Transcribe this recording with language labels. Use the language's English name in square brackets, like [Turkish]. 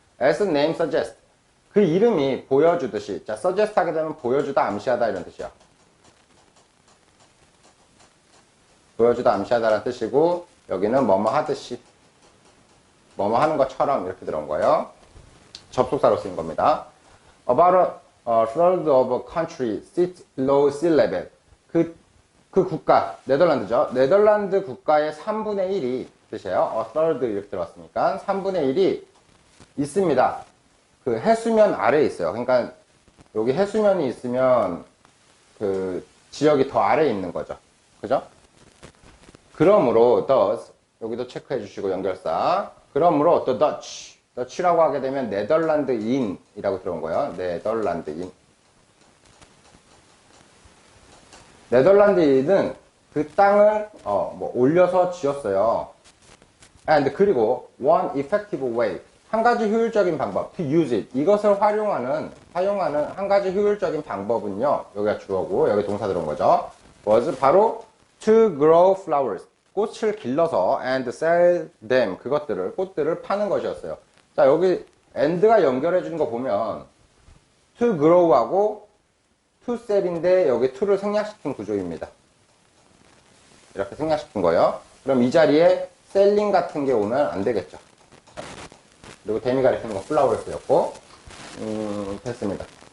[English] As the name suggests. [Korean] 그 이름이 보여주듯이, 자, suggest 하게 되면 보여주다, 암시하다 이런 뜻이야. 보여주다, 암시하다라는 뜻이고, 여기는 뭐뭐 하듯이, 뭐뭐 하는 것처럼 이렇게 들어온 거예요. 접속사로 쓰인 겁니다. [English] About a third of a country sits below sea level. [Korean] 그 국가, 네덜란드죠. 네덜란드 국가의 3분의 1이 뜻이에요. a third 이렇게 들어왔으니까 3분의 1이 있습니다. 그 해수면 아래에 있어요. 그러니까 여기 해수면이 있으면 그 지역이 더 아래에 있는 거죠. 그죠? 그러므로 thus, 여기도 체크해 주시고 연결사. 그러므로 the Dutch라고 하게 되면 네덜란드인이라고 들어온 거예요. 네덜란드인. 네덜란드인은 그 땅을 올려서 지었어요. [English] And [Korean] 그리고 [English] one effective way, [Korean] 한 가지 효율적인 방법, [English] to use it, [Korean] 이것을 사용하는 한 가지 효율적인 방법은요, 여기가 주어고 여기 동사 들어온 거죠. [English] was [Korean] 바로 [English] to grow flowers, [Korean] 꽃을 길러서 [English] and sell them, [Korean] 꽃들을 파는 것이었어요. 자, 여기 and가 연결해 주는 거 보면 to grow하고 to sell인데 여기 to를 생략시킨 구조입니다. 이렇게 생략시킨 거예요. 그럼 이 자리에 selling 같은 게 오면 안 되겠죠. 그리고 them이 가리키는 건 flowers였고, 됐습니다.